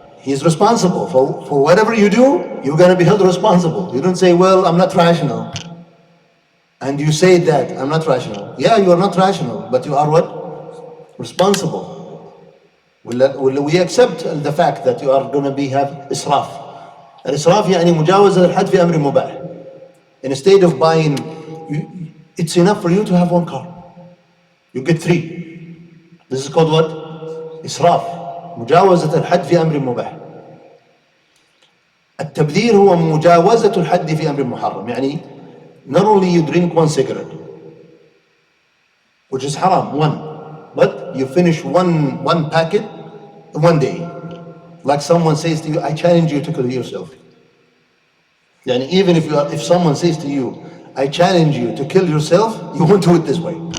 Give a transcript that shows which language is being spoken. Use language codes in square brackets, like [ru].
[en] He is responsible for whatever you do. You're going to be held responsible. You don't say, well, I'm not rational. And you say that, I'm not rational. Yeah, you are not rational, but you are what? Responsible. Will we accept the fact that you are going to have إسراف. [ar] الإسراف يعني مجاوزة الحد في أمر مباح. [en] Instead of buying, it's enough for you to have one car. You get 3. This is called what? إسراف. [ar] مجاوزة الحد في أمر مباح. التبذير هو مجاوزة الحد في أمر محرم. يعني [en] not only you drink 1 cigarette, which is haram, 1, but you finish one packet in 1 day. Like someone says to you, I challenge you to kill yourself. Yani even if someone says to you, I challenge you to kill yourself, you won't do it this way.